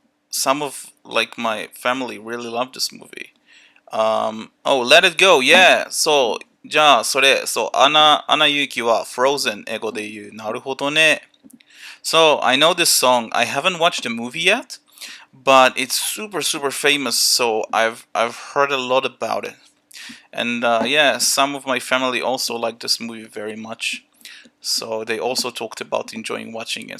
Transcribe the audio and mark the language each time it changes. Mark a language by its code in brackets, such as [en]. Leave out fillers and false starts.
[en] Some of like my family really love this movie. Let it go. Yeah. そう。 [ja] じゃあ、アナ雪は Frozen 英語で言う。なるほどね。 [en] So, I know this song. I haven't watched the movie yet, but it's super, super famous. So, I've heard a lot about it. And yeah, some of my family also like this movie very much. So, they also talked about enjoying watching it.